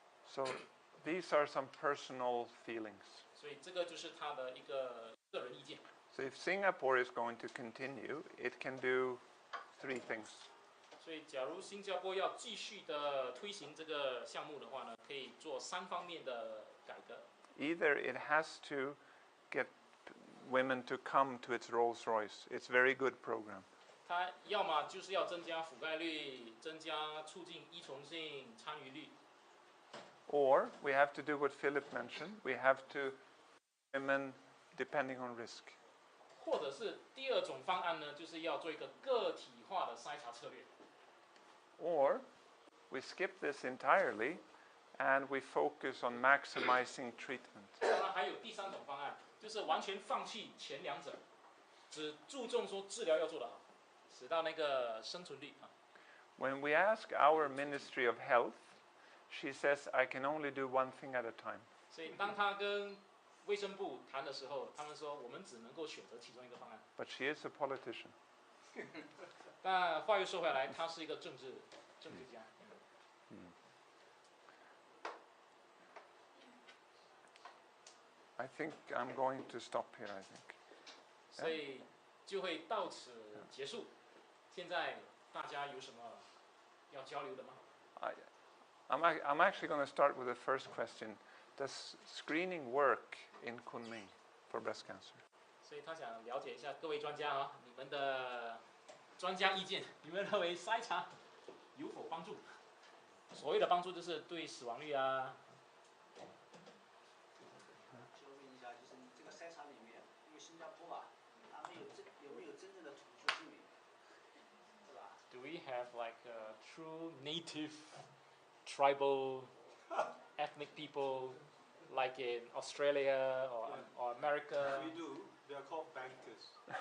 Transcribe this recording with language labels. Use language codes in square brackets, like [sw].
[en] So these are some personal feelings. [zh] 所以这个就是他的一个个人意见。 [en] So if Singapore is going to continue, it can do 3 things. [zh] 所以假如新加坡要继续的推行这个项目的话呢，可以做3方面的改革。 [en] Either it has to get women to come to its Rolls-Royce. It's a very good program. [zh] 它要么就是要增加覆盖率，增加促进依从性参与率。 [en] Or we have to do what Philip mentioned. We have to women depending on risk. [zh] 或者是第2种方案呢，就是要做一个个体化的筛查策略。 [en] Or we skip this entirely and we focus on maximizing treatment. [zh] 当然还有第三种方案，就是完全放弃前两者，只注重说治疗要做得好，使到那个生存率啊。 [en] When we ask our Ministry of Health, she says, I can only do one thing at a time. [zh] 所以当他跟卫生部谈的时候，他们说我们只能够选择其中一个方案。 [en] But she is a politician. [zh] 但话又说回来，他是一个政治家。 [en] I think I'm going to stop here, I think. [zh] 所以就会到此结束。现在大家有什么要交流的吗？ [en] I'm actually going to start with the first question. Does screening work in Kunming for breast cancer? [zh] 所以他想了解一下各位专家啊，你们的专家意见，你们认为筛查有否帮助？所谓的帮助就是对死亡率啊。就问一下，就是你这个筛查里面，因为新加坡吧，他们有没有真正的土著居民，对吧？ [en] Do we have like a true native tribal ethnic people like in Australia or America? We do. They are called bankers.